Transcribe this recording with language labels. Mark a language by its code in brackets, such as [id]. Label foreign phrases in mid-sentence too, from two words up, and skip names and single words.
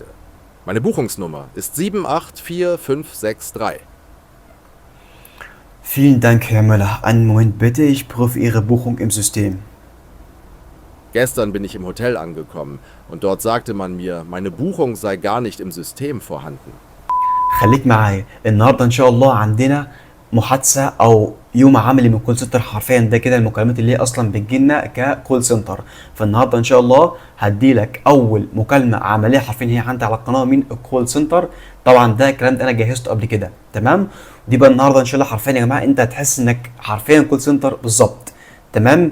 [de] Meine Buchungsnummer ist 784563. Vielen Dank, Herr Müller. Einen Moment bitte, ich prüfe Ihre Buchung im System. Gestern bin ich im Hotel angekommen und dort sagte man mir, meine Buchung sei gar nicht im System vorhanden. [ar] خليك معايا النهارده ان شاء الله عندنا محادثه او يوم عملي من [en] call center. [ar] حرفيا ده كده المكالمات اللي هي اصلا بتجيلنا [en] call center. [ar] فالنهارده ان شاء الله هديلك اول مكالمه عمليه حرفيا هي عندي على القناه من [en] call center. [ar] طبعا ده الكلام ده انا جهزته قبل كده، تمام. دي بقى النهارده ان شاء الله حرفيا يا جماعه انت هتحس انك حرفيا [en] call center [ar] بالظبط، تمام.